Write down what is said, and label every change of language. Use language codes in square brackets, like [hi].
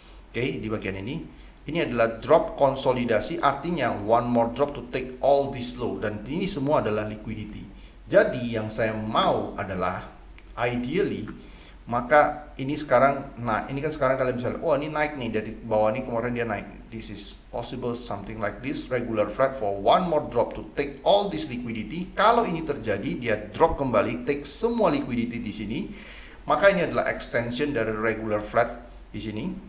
[id] Oke, di bagian ini adalah drop konsolidasi, artinya [en] one more drop to take all this low, [id] dan ini semua adalah liquidity. Jadi yang saya mau adalah ideally, maka ini sekarang, nah ini kan sekarang kalian bisa lihat, oh ini naik nih dari bawah nih, kemarin dia naik. [en] This is possible something like this, regular flat for one more drop to take all this liquidity. [id] Kalau ini terjadi, dia drop kembali, take semua liquidity di sini, maka ini adalah extension dari regular flat di sini.